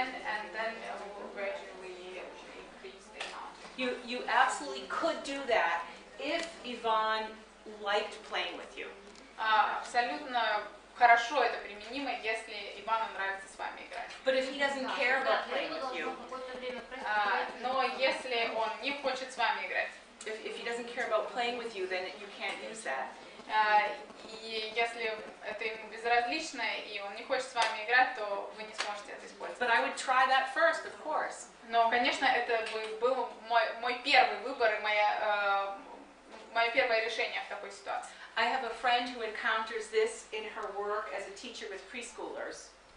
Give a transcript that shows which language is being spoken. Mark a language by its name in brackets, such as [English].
[English] And then we'll gradually increase the amount. You absolutely could do that if Ivan liked playing with you. [Russian] Абсолютно хорошо это применимо, если Ивану нравится с вами играть. [English] But if he doesn't care about playing with you, [Russian] но если он не хочет с вами играть, [English] if he doesn't care about playing with you, then you can't use that. [Russian] И если это ему безразлично и он не хочет с вами играть, то вы не сможете это использовать. [English] But I would try that first, of course. [Russian] Но, конечно, это был мой первый выбор и мое первое решение в такой ситуации. [English] I have a friend who encounters this in her work as a teacher with preschoolers.